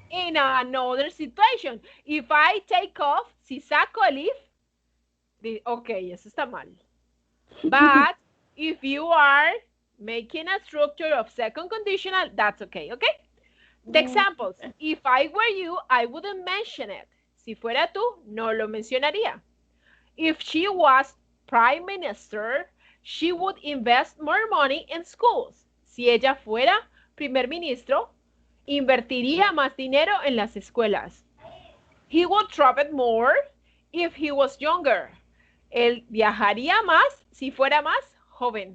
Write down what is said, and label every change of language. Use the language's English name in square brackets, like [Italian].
[English] In another situation. If I take off, [Spanish] si saco el if, [English] okay, [Spanish] eso está mal. [English] But if you are making a structure of second conditional, that's okay, okay? The examples. If I were you, I wouldn't mention it. [Spanish] Si fuera tú, no lo mencionaría. [English] If she was prime minister, she would invest more money in schools. [Spanish] Si ella fuera primer ministro, invertiría más dinero en las escuelas. [English] He would travel more if he was younger. [Spanish] Él viajaría más si fuera más joven.